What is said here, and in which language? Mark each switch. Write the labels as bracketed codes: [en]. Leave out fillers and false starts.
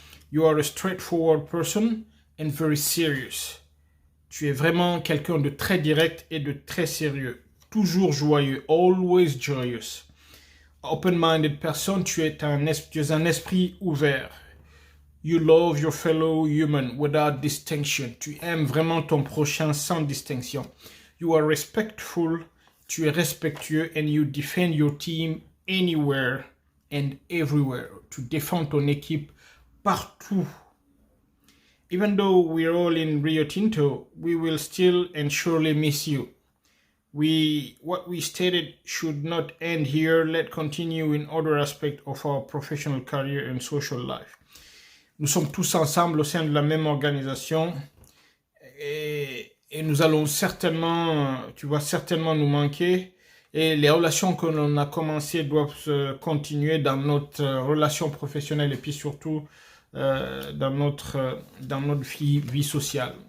[en] You are a straightforward person and very serious. [fr] Tu es vraiment quelqu'un de très direct et de très sérieux. Toujours joyeux, [en] always joyous. Open-minded person, [fr] tu es un esprit ouvert. [en] You love your fellow human without distinction. [fr] Tu aimes vraiment ton prochain sans distinction. [en] You are respectful, [fr] tu es respectueux, [en] and you defend your team anywhere and everywhere. [fr] Tu défends ton équipe partout. [en] Even though we're all in Rio Tinto, we will still and surely miss you. What we stated should not end here. Let's continue in other aspects of our professional career and social life. [fr] Nous sommes tous ensemble au sein de la même organisation et nous allons certainement, tu vas certainement nous manquer. Et les relations que l'on a commencées doivent se continuer dans notre relation professionnelle et puis surtout dans notre vie sociale.